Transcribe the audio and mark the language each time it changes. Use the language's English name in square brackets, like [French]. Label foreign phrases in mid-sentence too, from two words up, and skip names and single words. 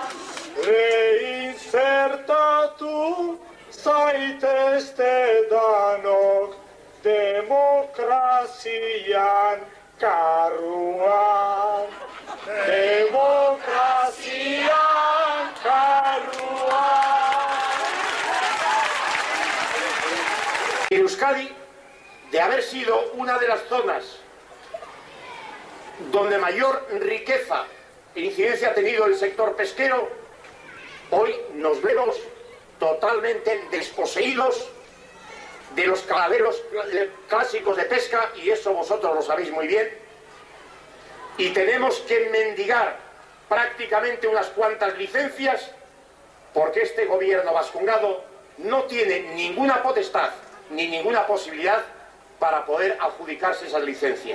[Basque] Reinsertatu zaitezte danok demokrazian karruan. Demokrazian karruan. [Spanish] Euskadi, de haber sido una de las zonas donde mayor riqueza e incidencia ha tenido el sector pesquero, hoy nos vemos totalmente desposeídos de los caladeros clásicos de pesca, y eso vosotros lo sabéis muy bien, y tenemos que mendigar prácticamente unas cuantas licencias porque este gobierno vascongado no tiene ninguna potestad ni ninguna posibilidad para poder adjudicarse esas licencias.